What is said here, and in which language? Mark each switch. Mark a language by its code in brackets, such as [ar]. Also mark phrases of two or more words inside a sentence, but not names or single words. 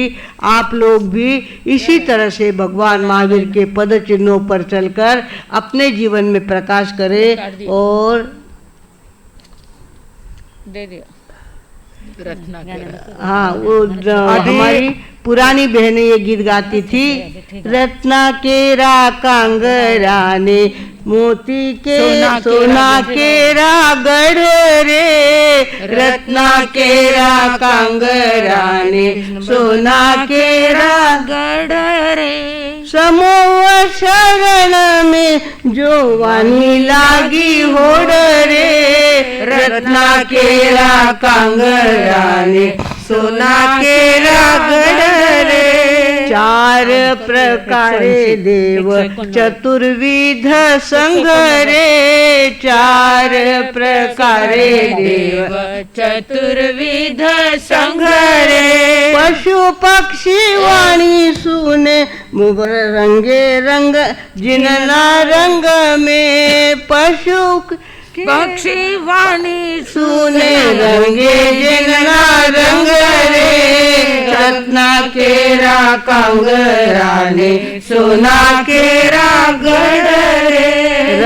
[hi] आप लोग भी इसी तरह से भगवान महावीर के पद चिन्हों पर चलकर अपने जीवन में प्रकाश करें और दे दिया रचना हाँ, वो हमारी पुरानी बहनें ये गीत गाती थी। [gu] રત્ના કેરા કાંગરા ને મોતી કે સોના કેરા ગઢ રે, રત્ના કેરા કાંગરા ને સોના કેરા ગઢ રે। સમૂહ શરણ માં જો વાણી લાગી હોડ રે, રત્ના કેરા કાંગરા ને સોના કેરા ગઢ રે। 4 પ્રકારે દેવ ચતુર્વિધ સંઘ રે, 4 પ્રકારે દેવ ચતુર્વિધ સંઘ રે। પશુ પક્ષી વાણી સુણે રંગે રંગ જિનના રંગ માં, પશુ પક્ષી વાણી સુણે રંગે જિનના રંગ રે, રત્ના કેરા કાંગરા ને સોના કેરા ગઢ રે।